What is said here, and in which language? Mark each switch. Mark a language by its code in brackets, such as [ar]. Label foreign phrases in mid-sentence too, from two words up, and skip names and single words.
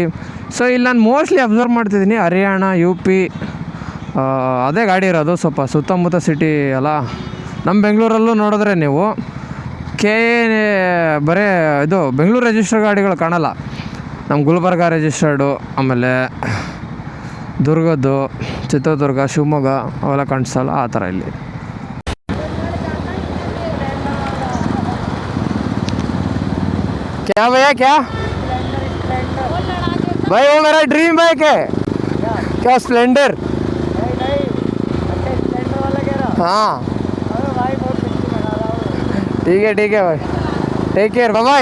[kn] ಸೊ ಇಲ್ಲಿ ನಾನು [en] mostly observe [kn] ಮಾಡ್ತಿದ್ದೀನಿ ಹರಿಯಾಣ ಯು ಪಿ ಅದೇ ಗಾಡಿ ಇರೋದು, ಸ್ವಲ್ಪ ಸುತ್ತಮುತ್ತ ಸಿಟಿ ಅಲ್ಲ. ನಮ್ಮ ಬೆಂಗಳೂರಲ್ಲೂ ನೋಡಿದ್ರೆ ನೀವು ಬರೀ ಇದು ಬೆಂಗಳೂರು ರಿಜಿಸ್ಟರ್ ಗಾಡಿಗಳು ಕಾಣಲ್ಲ. ನಮ್ಮ ಗುಲ್ಬರ್ಗ ರಿಜಿಸ್ಟರ್ಡು, ಆಮೇಲೆ ದುರ್ಗದ್ದು, ಚಿತ್ರದುರ್ಗ, ಶಿವಮೊಗ್ಗ ಅವೆಲ್ಲ ಕಾಣಿಸಲ್ಲ ಆ ಥರ ಇಲ್ಲಿ. [hi] क्या भैया क्या भाई वो मेरा [en] dream bike [hi] है क्या स्प्लेंडर हाँ ठीक है भाई [en] take care bye.